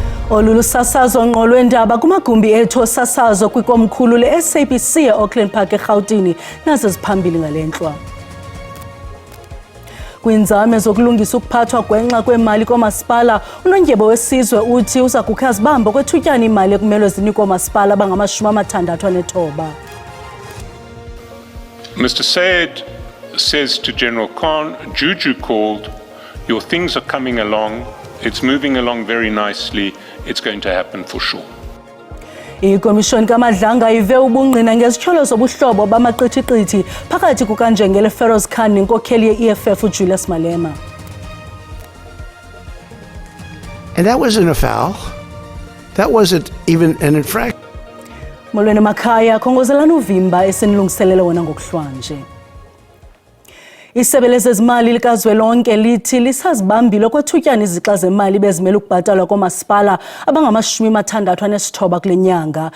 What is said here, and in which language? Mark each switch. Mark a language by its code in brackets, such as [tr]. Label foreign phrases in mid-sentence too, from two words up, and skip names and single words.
[xh] Olulu sasazo ngqo lwendaba kumagumbi ethu osasazo kwikomkhulu le-SABC e-Auckland Park eRhawutini nazo ziphambili ngalentlwa. Kwinzame zokulungisa ukuphathwa gwenxa kwemali komasipala, unondyebo wesizwe uthi uza kukha zibambo kwethutyana imali ekumele zinikwe oomasipala abangama-69. [en] Mr. Sayed says to General Khan, Juju called, your things are coming along, it's moving along very nicely, it's going to happen for sure. [xh] Ikomishoni kaMadlanga ive ubungqina ngezityholo zobuhlobo bamaqithiqithi phakathi kukaNjengele Feroz Khan nenkokheli ye-EFF uJulius Malema. [en] And that wasn't a foul. That wasn't even an infraction. [xh] Molweni makhaya, khongozelani uvimba esenilungiselele wona ngokuhlwanje. Isebe lezezimali likazwelonke lithi lisazibambile kwethutyana izixa zemali bezimele ukubhatalwa koomasipala abangama-69 kule nyanga.